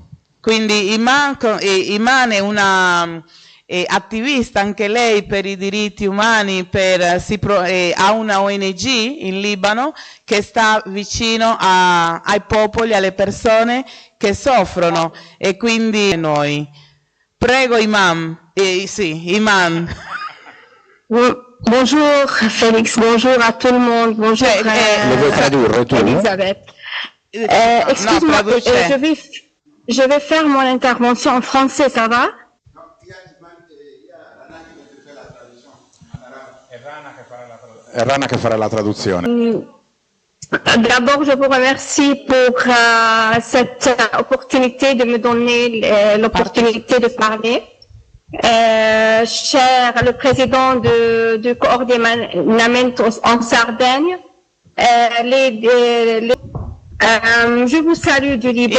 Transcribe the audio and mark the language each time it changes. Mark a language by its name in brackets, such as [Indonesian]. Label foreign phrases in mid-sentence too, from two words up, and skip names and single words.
[Italian] Quindi Iman è una attivista anche lei per i diritti umani, ha una ONG in Libano che sta vicino ai popoli, alle persone che soffrono, e quindi noi. Prego Iman. Iman. [French] Bonjour Félix, bonjour à tout le monde, bonjour Elisabeth. Excuse-moi, je vais faire mon intervention en français, ça va? [Italian] È Rana che farà la traduzione. [French] D'abord, je vous remercie pour cette opportunité de me donner l'opportunité de parler. Cher le président du coordinamento en Sardaigne, je vous salue du Liban.